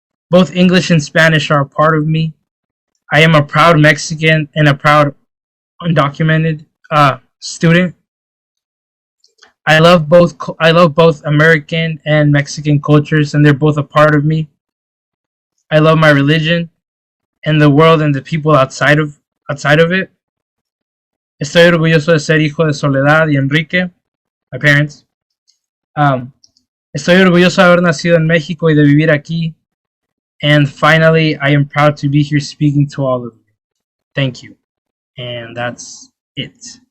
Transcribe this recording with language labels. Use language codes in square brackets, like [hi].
[en] Both English and Spanish are a part of me. I am a proud Mexican and a proud undocumented student. I love both American and Mexican cultures, and they're both a part of me. I love my religion and the world and the people outside of it. [es] Estoy orgulloso de ser hijo de Soledad y Enrique, [en] my parents. [es] Estoy orgulloso de haber nacido en México y de vivir aquí. [en] And finally, I am proud to be here speaking to all of you. Thank you. And that's it.